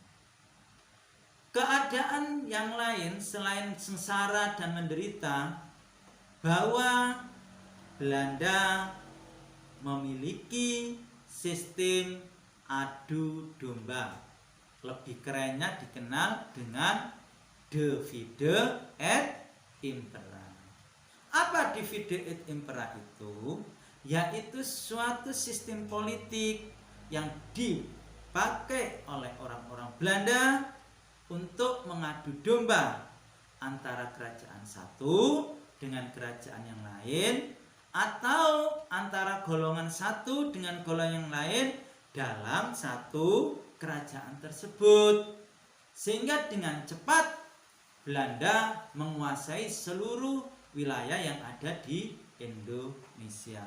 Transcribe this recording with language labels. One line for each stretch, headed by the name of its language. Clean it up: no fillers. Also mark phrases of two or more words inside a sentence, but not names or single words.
Indonesian: Keadaan yang lain selain sengsara dan menderita, bahwa Belanda memiliki sistem adu domba. Lebih kerennya dikenal dengan
Latin: divide et impera.
Indonesian: Apa
Latin: divide et impera
Indonesian: itu? Yaitu suatu sistem politik yang dipakai oleh orang-orang Belanda untuk mengadu domba antara kerajaan satu dengan kerajaan yang lain, atau antara golongan satu dengan golongan yang lain dalam satu kerajaan tersebut, sehingga dengan cepat Belanda menguasai seluruh wilayah yang ada di Indonesia.